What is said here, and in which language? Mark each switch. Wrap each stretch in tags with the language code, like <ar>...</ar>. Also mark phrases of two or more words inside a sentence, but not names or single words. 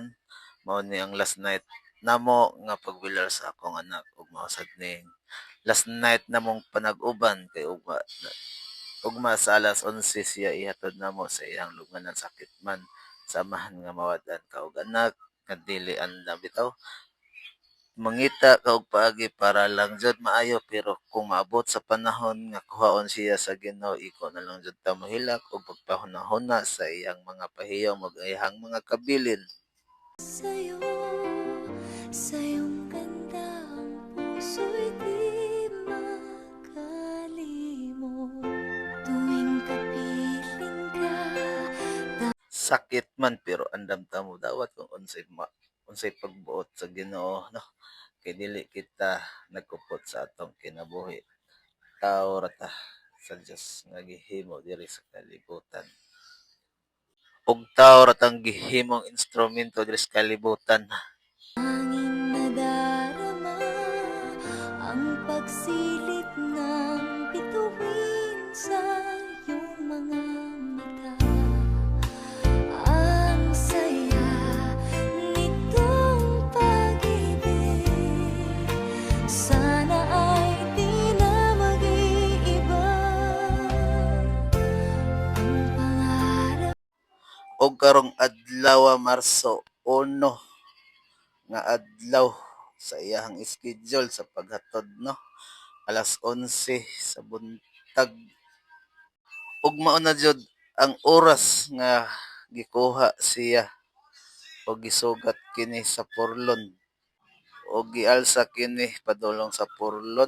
<ceb>Mao ni ang</ceb> <en>last night</en> <ceb>namo nga pagbilar sa akong anak ug mausad ning</ceb> <en>last night</en> <ceb>namong panag-uban kay ugma sa alas 11 siya ihatod namo sa iyang lubnganan sakit man samahan nga mawadan ka og anak nga dili anda bitaw. Mangita ka og paagi para lang jud maayo pero kung maabot sa panahon nga kuhaon siya sa Ginoo iko na lang jud ta mohilak og pagpahuna-huna sa iyang mga pahiyom ug iyang mga kabilin.</ceb> <tl>Sa'yo, sa iyong ganda ang puso'y di makalimot. Tuwing kapiling ka,</tl> <ceb>Sakit man pero andam ta mo dawat kung unsay pagbuot sa Ginoo no. Kay dili kita nagkupot sa atong kinabuhi. Tao ra ta sa Dios nga gihimo diri sa kalibutan. Ug tao ra tang gihimong instrumento diri sa kalibutan.</ceb> <tl>tanging nadarama ang pagsilip ng bituin sa iyong mga mata. Ang saya nitong pag-ibig, sana ay di na mag-iiba. Ang pangarap</tl> <ceb>Og karong adlaw Marso 1 nga adlaw sa iyahang schedule sa paghatod no. Alas 11 sa buntag. Ug mao na jud ang oras nga gikuha siya o gisugat kini sa purlon o gialsa kini padulong sa purlon.</ceb>